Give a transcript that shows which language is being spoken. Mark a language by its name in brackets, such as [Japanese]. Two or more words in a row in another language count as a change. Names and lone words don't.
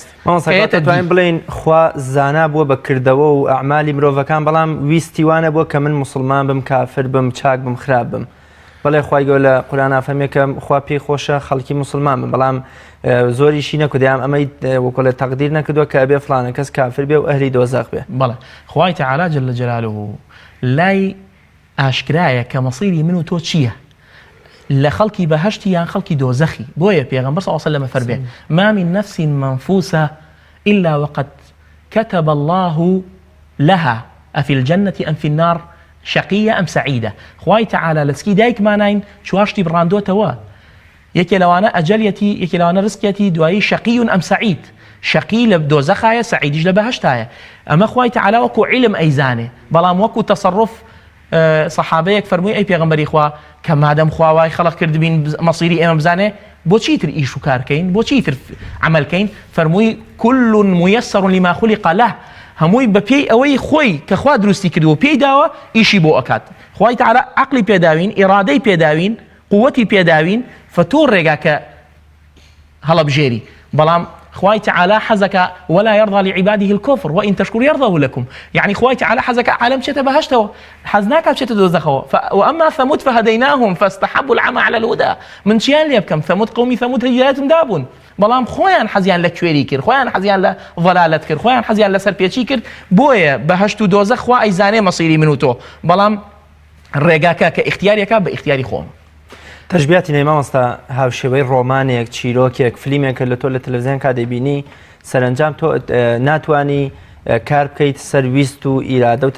[Central Kurdish] توانین بڵین خوا زانا بووە بە کردەوە و ئەعمالی مرۆڤەکان بەڵام ویستیوانە بووە کە من مسلمان بم کافر بم چاک بم خراپ بم بەڵێ خوای گەورە لە قورئان فەرمێ کە خوا پێی خۆشە خەڵکی مسلمان بن بەڵام زۆریشی نەکردیان ئەمەی وەکو لە تەقدیر نەکردووە کە ئەبێ فڵانە کەس کافر بێ و ئەهلی دۆزەخ بێ بەڵێ خوای تەعالا [Arabic] جەل جەلالوه [Central Kurdish] لای ئاشکرایە کە مەسیری من و تۆ چییە لە خەڵکی بەهەشتی یان خەڵکی دۆزەخی بۆیە پێغەمبەر [Arabic] صلی الله علیه و سلم [Central Kurdish] فەرمێ [Arabic] ما من نفس منفوسة إلا وقد كتب الله لها أفي الجنة أم في النار شقية أم سعيدة [Central Kurdish] خوای تەعالا لەسکی دایک ماناین چواشتی بڕاندۆتەوە یەکێ لەوانە ئەجەلیەتی یەکێ لەوانە ڕزقێتی دوایی شقی ئەم سعید شقی لە دۆزەخایە سعیدیش لە بەهەشتایە ئەمە خوای تەعالا وەکو عیلم ئەیزانێ بەڵام وەکو تەسەڕف صحابەیەک فەرمووی ئەی پێغەمبەری خوا کە مادەم خواوای خەڵق کردبین مەسیری ئێمە بزانێ بۆچی تر ئیش و کارکەین بۆچی تر عملکەین فەرمووی [Arabic] كل ميسر لما خلق له [Central Kurdish] هەمووی بە پێی ئەوەی خۆی کە خوا دروستی کردووە پێی داوە ئیشی بۆ ئەکات خوای تەعالا عەقلی پێداوین ئیرادەی پێداوین قووەتی پێداوین فتۆ ڕێگا کە هەڵەبژێری بەڵام خوای تەعالا حەزەکە [Arabic] ولا يرضى لعباده الكفر وإن تشكروا يرضه لكم [Central Kurdish] يعني خوای تەعالا حەزەکە عالم بچێتە بەهەشتەوە حەز ناکات بچێتە دۆزەخەوە [Arabic] وأما ثمود فهديناهم فاستحبوا العمى على الهدى [Central Kurdish] من چیان لێ بکەم ثمود قومی ثمود هدایەتم دابوون بەڵام خۆیان حەزیان لە کوێری کرد خۆیان حەزیان لە ضلالەت کرد خۆیان حەزیان لە سەرپێچی کرد بۆیە بەهەشت و دۆزەخ خوا ئەیزانێ مەسیری من و تۆ بەڵام ڕێگاکە کە ئیختیارێکە بە ئیختیاری خۆم تەشبیهاتی نەی مامۆستا هاوشێوەی ڕۆمانێک چیرۆکێک فلیمێک لە تۆ لە تەلەڤیزیۆن کا دەبینی سەرنجام تۆ ناتوانی کار بکەیت سەرویست و ئیرادە و